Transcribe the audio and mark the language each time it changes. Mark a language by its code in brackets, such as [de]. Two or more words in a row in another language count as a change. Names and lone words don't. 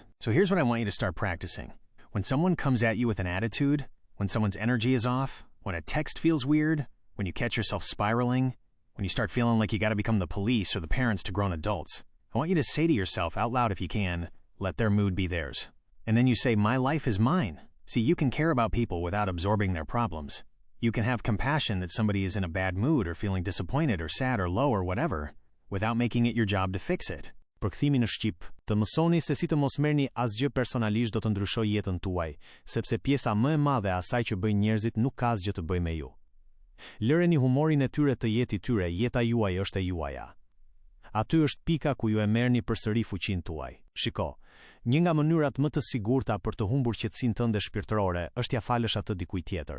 [en] So here's what I want you to start practicing. When someone comes at you with an attitude, when someone's energy is off, when a text feels weird, when you catch yourself spiraling, when you start feeling like you gotta become the police or the parents to grown adults, I want you to say to yourself out loud if you can, let their mood be theirs. And then you say, my life is mine. See, you can care about people without absorbing their problems. You can have compassion that somebody is in a bad mood or feeling disappointed or sad or low or whatever, without making it your job to fix it. [sq] Përkthimi në shqip, të mësoni se si të mos merrni asgjë personalisht do të ndryshojë jetën tuaj, sepse pjesa më e madhe e asaj që bëjnë njerëzit nuk ka asgjë të bëjë me ju. Lëreni humorin e tyre të jetë i tyre, jeta juaj është e juaja. Aty është pika ku ju e merrni përsëri fuqinë tuaj. Shiko, një nga mënyrat më të sigurta për të humbur qetësinë tënde shpirtërore është ja falësh atë dikujt tjetër.